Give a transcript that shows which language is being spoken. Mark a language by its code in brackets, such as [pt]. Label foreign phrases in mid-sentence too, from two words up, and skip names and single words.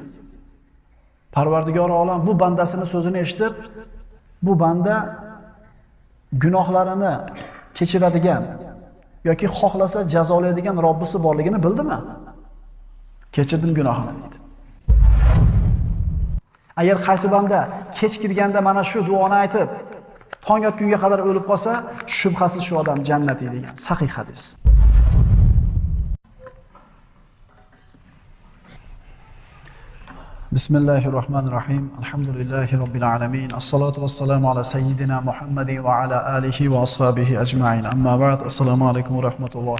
[uz] Parvardigor olam bu bandasini so'zini eshitib, bu banda gunohlarini kechiradigan yoki xohlasa jazolaydigan Robbisi borligini bildimi? Kechirdim gunohini dedi. Agar qaysi banda kech kirganda mana shu duoni aytib, tong otgunga qadar o'lib qolsa, shubhasiz shu odam jannatiy degan sahih hadis. [ar] Bismillahirrahmanirrahim. الحمد لله رب العالمين. الصلاة والسلام على سيدنا محمد وعلى آله وأصحابه أجمعين. أما بعد. السلام عليكم ورحمة الله